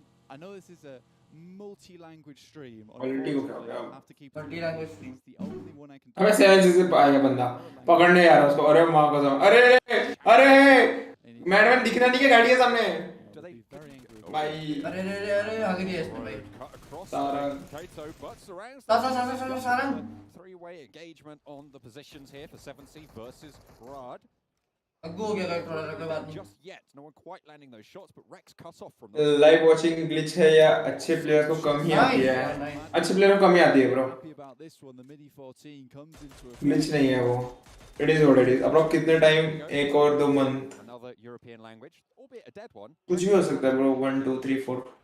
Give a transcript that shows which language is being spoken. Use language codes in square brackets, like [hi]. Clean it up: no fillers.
[en] I know this is a multi-language stream. [hi] Quality को क्या हो [en] I [hi] गया? [en] have to keep multi-language stream. It's the only one I can. [hi] अबे seven से आएगा बंदा. पकड़ने यार उसको. अरे माँ कसम. अरे मैडम दिखना नहीं है गाड़ी के सामने. भाई. अरे आगे दिया इसने भाई. Sarang. Sarang. [en] Three-way engagement on the positions here for 7C versus Rad. [hi] अग्गू हो गया गाइस थोड़ा सा कोई बात नहीं. [en] Just yet, no one quite landing those shots, but Rex cut off from [hi] live watching glitch है या अच्छे प्लेयर को कम ही आती है? अच्छे प्लेयर को कम ही आती है ब्रो. ग्लिच नहीं है वो. [en] It is what it is. [hi] अब लोग कितने टाइम? 1 और 2 month. [en] Another European language, albeit a dead one. [hi] कुछ भी हो सकता है ब्रो. 1 2 3 4.